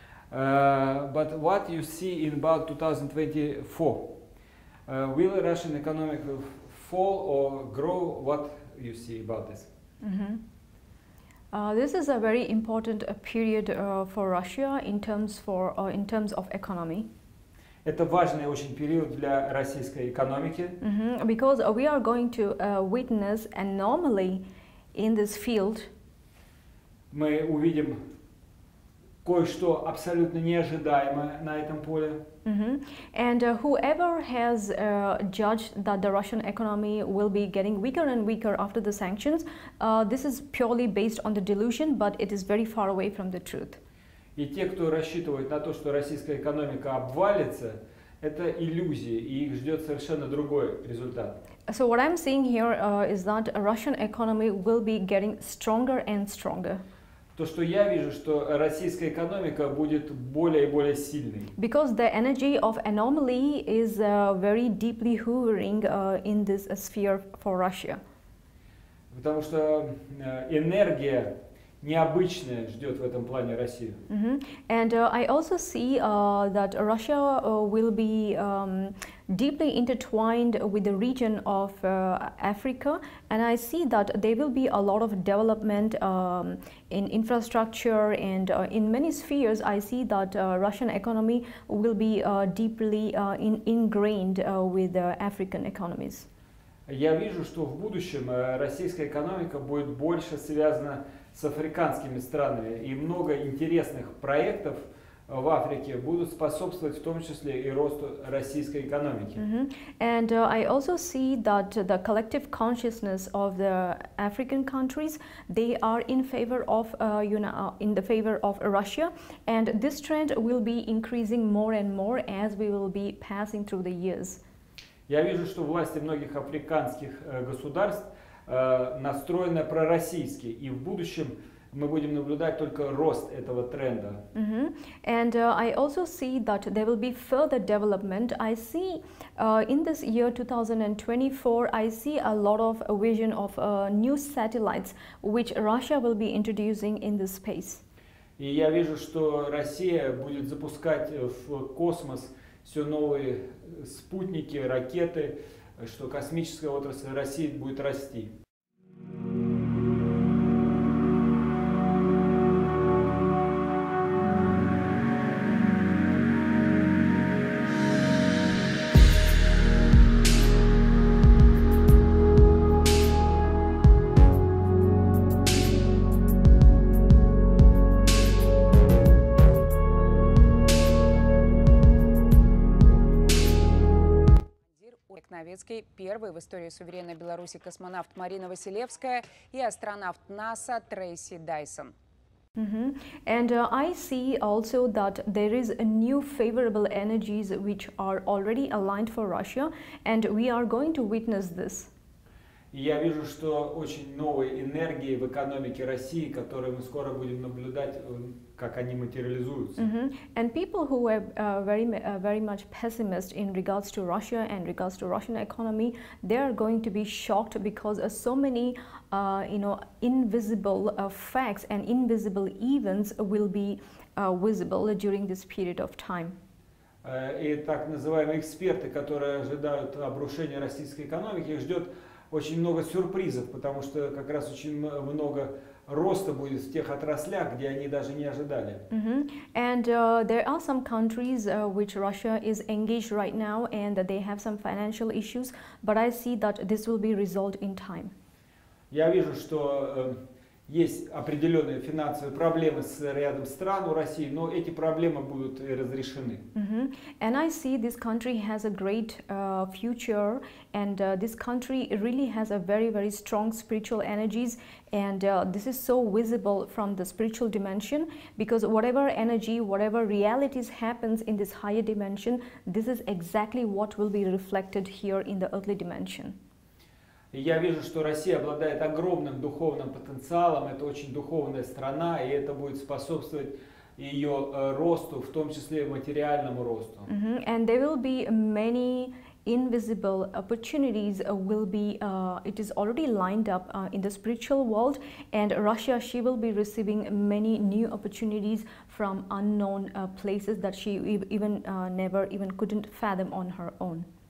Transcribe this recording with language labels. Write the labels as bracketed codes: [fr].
[en] But what you see in about 2024, will Russian economic will fall or grow? What you see about this? This is a very important period for Russia in terms of economy. [ru] Это важный очень период для российской экономики. [en] Because we are going to witness an anomaly in this field. [ru] Мы увидим кое-что абсолютно неожидаемое на этом поле. [en] And whoever has judged that the Russian economy will be getting weaker and weaker after the sanctions, this is purely based on the delusion, but it is very far away from the truth. [ru] И те, кто рассчитывает на то, что российская экономика обвалится, это иллюзии, и их ждет совершенно другой результат. [en] So what I'm seeing here is that Russian economy will be getting stronger and stronger. [ru] То, что я вижу, что российская экономика будет более и более сильной. [en] Because the energy of anomaly is very deeply hovering in this sphere for Russia. [ru] Потому что энергия необычная ждет в этом плане Россию. [en] And I also see that Russia will be deeply intertwined with the region of Africa, and I see that there will be a lot of development in infrastructure and in many spheres. I see that Russian economy will be deeply ingrained with African economies. [ru] Я вижу, что в будущем российская экономика будет больше связана с африканскими странами, и много интересных проектов в Африке будут способствовать в том числе и росту российской экономики. [en] And I also see that the collective consciousness of the African countries, they are in favor of in the favor of Russia, and this trend will be increasing more and more as we will be passing through the years. [ru] Я вижу, что власти многих африканских государств настроены пророссийски, и в будущем мы будем наблюдать только рост этого тренда. [en] And I also see that there will be further development. I see in this year 2024, I see a lot of vision of new satellites which Russia will be introducing in this space. [ru] И я вижу, что Россия будет запускать в космос все новые спутники, ракеты, что космическая отрасль России будет расти. советский, первый в истории суверенной Беларуси космонавт Марина Василевская и астронавт НАСА Трейси Дайсон. [en] And I see also that there is a new favorable energies which are already aligned for Russia, and we are going to witness this. [ru] И я вижу, что очень новые энергии в экономике России, которые мы скоро будем наблюдать, как они материализуются. [en] And people who are very much pessimist in regards to Russia and regards to Russian economy, they are going to be shocked because so many, invisible facts and invisible events will be visible during this period of time. [ru] И так называемые эксперты, которые ожидают обрушения российской экономики, их ждет очень много сюрпризов, потому что как раз очень много роста будет в тех отраслях, где они даже не ожидали. [en] And there are some countries which Russia is engaged right now, and they have some financial issues, but I see that this will be resolved in time. [ru] Я вижу, что есть определенные финансовые проблемы с рядом стран у России, но эти проблемы будут разрешены. [en] And I see this country has a great future, and this country really has a very strong spiritual energies, and this is so visible from the spiritual dimension, because whatever energy, whatever realities happens in this higher dimension, this is exactly what will be reflected here in the earthly dimension. [ru] И я вижу, что Россия обладает огромным духовным потенциалом, это очень духовная страна, и это будет способствовать ее росту, в том числе и материальному росту. [en] And there will be many invisible opportunities it is already lined up in the spiritual world, and Russia, she will be receiving many new opportunities from unknown places that she never couldn't fathom on her own.